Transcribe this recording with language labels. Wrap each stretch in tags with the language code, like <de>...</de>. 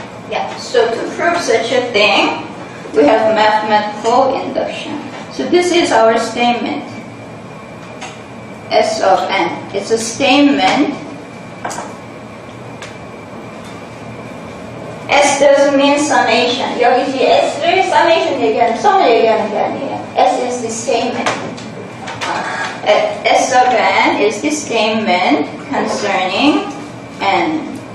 <en>Yeah, so to prove such a thing, we have mathematical induction. So this is our statement. S of n. It's a statement. S doesn't mean summation.</en> <ko>여기 S를 summation 얘기하는, sum을 얘기하는 게 아니에요.</ko> <en>S is the statement. S of n is the statement concerning n.</en>